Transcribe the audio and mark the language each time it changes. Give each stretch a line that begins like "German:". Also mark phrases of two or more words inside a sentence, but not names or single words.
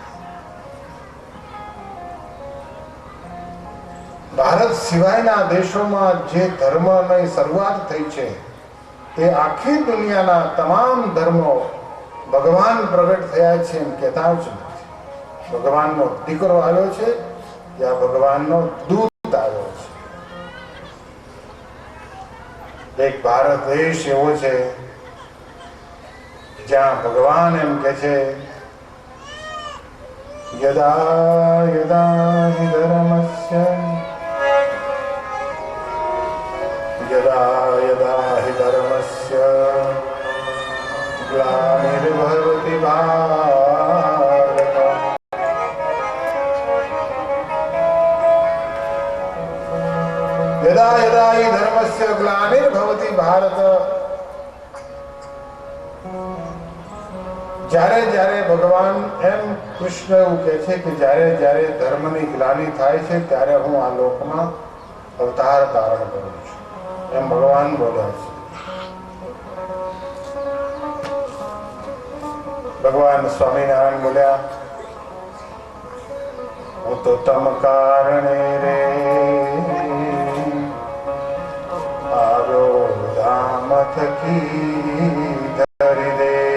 Gujarati: ભારત સિવાયના દેશોમાં જે ધર્મની શરૂઆત થઈ છે એ આખી દુનિયાના તમામ ધર્મો ભગવાન પ્રગટ થયા છે એમ કહેતા જ નથી. ભગવાનનો દીકરો આવ્યો છે યા ભગવાનનો દૂત આવ્યો છે. એક ભારત દેશ એવો છે જ્યાં ભગવાન એમ કહે છે
Sanskrit: યદા યદા હિ ધર્મસ્ય यदा यदा हि धर्मस्य ग्लानिर्भवति भारत। यदा यदा हि धर्मस्य ग्लानिर्भवति भारत।
Gujarati: જ્યારે જ્યારે ભગવાન એમ કૃષ્ણ એવું કહે છે કે જ્યારે જ્યારે ધર્મની ગ્લાનિ થાય છે ત્યારે હું આ લોકમાં અવતાર ધારણ કરું છું, એમ ભગવાન બોલ્યા છે. ભગવાન સ્વામિનારાયણ બોલ્યા હું તો તમ કારણે રે આવ્યો ધામ થકી ધરી દે.